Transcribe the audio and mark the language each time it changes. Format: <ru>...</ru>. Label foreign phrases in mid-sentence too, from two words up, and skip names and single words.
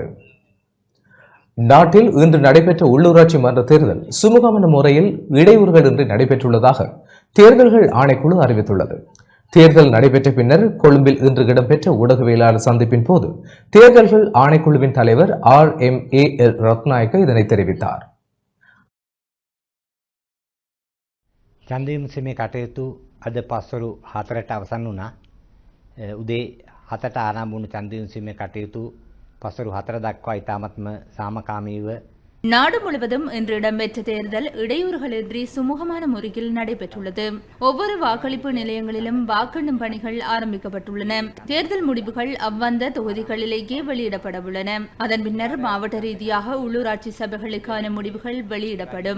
<ta>நாட்டில் இன்று நடைபெற்ற உள்ளூராட்சி மன்ற தேர்தல் சுமூகமான முறையில் இடையூறுகளின்றி நடைபெற்றுள்ளதாக தேர்தல்கள் ஆணைக்குழு அறிவித்துள்ளது. தேர்தல் நடைபெற்ற பின்னர் கொழும்பில் இன்று இடம்பெற்ற ஊடகவியலாளர் சந்திப்பின் போது தேர்தல்கள் ஆணைக்குழுவின் தலைவர் RMAL ரத்நாயக்க இதனை தெரிவித்தார்.</ta> <si>චන්දීමසීමේ කටයුතු අද පස්වරු 4ට අවසන් වුණා. උදේ 7ට ආරම්භ වුණු චන්දීමසීමේ කටයුතු පස්වරු 4 දක්වා ඉතාමත්ම සාමකාමීව</si> <ta>நாடு முழுவதும் இன்று இடம்பெற்ற தேர்தல் இடையூறுகளின்றி சுமூகமான முறையில் நடைபெற்றுள்ளது. ஒவ்வொரு வாக்களிப்பு நிலையங்களிலும் வாக்கெண்ணும் பணிகள் ஆரம்பிக்கப்பட்டுள்ளன. தேர்தல் முடிவுகள் அவ்வந்த தொகுதிகளிலேயே வெளியிடப்பட உள்ளன. அதன் பின்னர் மாவட்ட ரீதியாக உள்ளூராட்சி சபைகளுக்கான முடிவுகள் வெளியிடப்படும்.</ta>